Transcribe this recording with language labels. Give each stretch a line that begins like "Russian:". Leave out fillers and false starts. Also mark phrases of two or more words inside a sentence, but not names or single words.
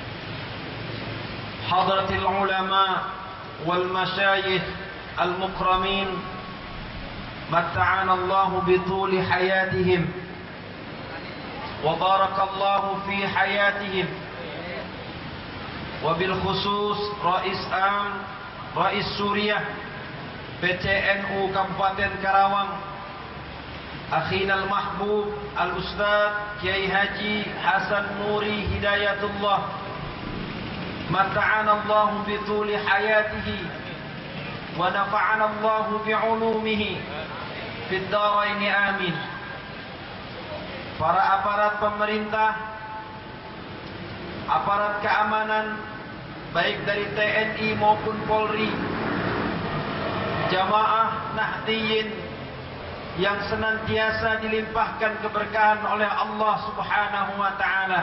Arabic: حضرة العلماء والمشايخ المكرمين، متعنا الله بطول حياتهم وبارك الله في حياتهم، وبالخصوص رئيس سوريا PCNU Kabupaten Karawang, أخينا المحبوب الأستاذ Kiai Haji Hasan Nuri Hidayatullah, متعنا الله بطول حياته ونفعنا الله بعلومه في الدارين آمين.
Indonesian: Para aparat pemerintah, aparat keamanan baik dari TNI maupun Polri, jamaah Nahdiyin yang senantiasa dilimpahkan keberkahan oleh Allah
Arabic: سبحانه وتعالى.